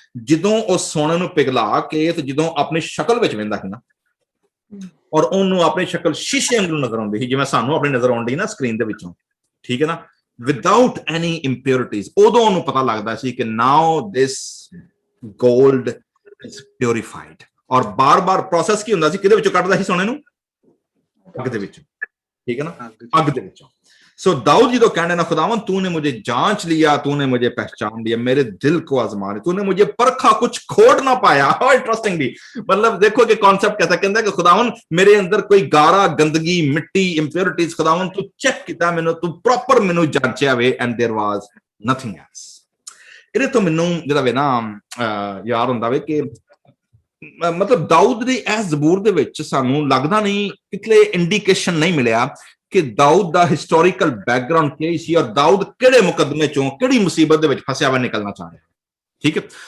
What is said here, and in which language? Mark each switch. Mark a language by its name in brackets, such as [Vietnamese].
[Punjabi] ਜਦੋਂ ਉਹ ਸੋਨੇ ਨੂੰ ਪਿਘਲਾ ਕੇ ਤੇ ਜਦੋਂ ਆਪਣੀ ਸ਼ਕਲ ਵਿੱਚ ਵੇਂਦਾ ਸੀ ਨਾ, ਔਰ ਉਹਨੂੰ ਆਪਣੀ ਸ਼ਕਲ ਸ਼ੀਸ਼ੇ ਵਾਂਗੂ ਨਜ਼ਰ ਆਉਂਦੀ ਸੀ, ਜਿਵੇਂ ਸਾਨੂੰ ਆਪਣੀ ਨਜ਼ਰ ਆਉਂਦੀ ਨਾ ਸਕਰੀਨ ਦੇ ਵਿੱਚੋਂ, ਠੀਕ ਹੈ ਨਾ, [English] without any impurities, [Punjabi] ਉਦੋਂ ਉਹਨੂੰ ਪਤਾ ਲੱਗਦਾ ਸੀ ਕਿ [English] Now this gold is purified. [Punjabi] ਔਰ ਬਾਰ-ਬਾਰ ਪ੍ਰੋਸੈਸ ਕੀ ਹੁੰਦਾ ਸੀ, ਕਿਹਦੇ ਵਿੱਚੋਂ ਕੱਢਦਾ ਸੀ ਸੋਨੇ ਨੂੰ? ਅੱਗ ਦੇ ਵਿੱਚੋਂ, ਠੀਕ ਹੈ ਨਾ, ਅੱਗ ਦੇ ਵਿੱਚੋਂ। [Hindi] सो दाऊद जी तो कहने ना, खुदावन तूने मुझे जांच लिया, तूने मुझे पहचान लिया, मेरे दिल को आजमा लिया, तूने मुझे परखा, कुछ खोट ना पाया। इंटरेस्टिंगली, मतलब देखो कि कॉन्सेप्ट कैसा कहता है कि खुदावन मेरे अंदर कोई गारा, गंदगी, मिट्टी, इंप्योरिटीज, खुदावन [Punjabi] तू चेक किया मैनू, तू प्रॉपर मैनू जांचिया वे, [English] And there was nothing else. [Punjabi] ਇਹਦੇ ਤੋਂ ਮੈਨੂੰ ਜਿਹੜਾ ਵੇ ਨਾ ਯਾਦ ਹੁੰਦਾ ਵੇ ਕਿ ਮਤਲਬ ਦਾਊਦ ਦੀ ਇਸ ਜ਼ਬੂਰ ਦੇ ਵਿੱਚ ਸਾਨੂੰ ਲੱਗਦਾ ਨਹੀਂ, ਕਿਤੇ ਇੰਡੀਕੇਸ਼ਨ ਨਹੀਂ ਮਿਲਿਆ ਕਿ ਦਾਊਦ ਦਾ ਹਿਸਟੋਰੀਕਲ ਬੈਕਗ੍ਰਾਉਂਡ ਕੀ ਸੀ, ਔਰ ਦਾਊਦ ਕਿਹੜੇ ਮੁਕੱਦਮੇ ਚੋਂ, ਕਿਹੜੀ ਮੁਸੀਬਤ ਦੇ ਵਿੱਚ ਫਸਿਆ ਹੋਇਆ ਨਿਕਲਣਾ ਚਾਹ ਰਿਹਾ। ਠੀਕ ਹੈ।